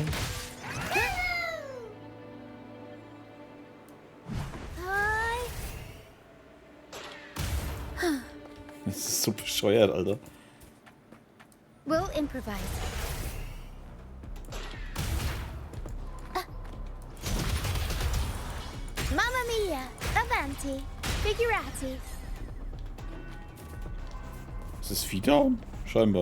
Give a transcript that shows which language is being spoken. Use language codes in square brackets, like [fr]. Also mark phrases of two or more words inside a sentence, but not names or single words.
[de] Das ist so bescheuert, Alter. [en] We'll improvise. [it] Mamma mia! Avanti! Figurati! [de] Ist das Vieh down? Scheinbar.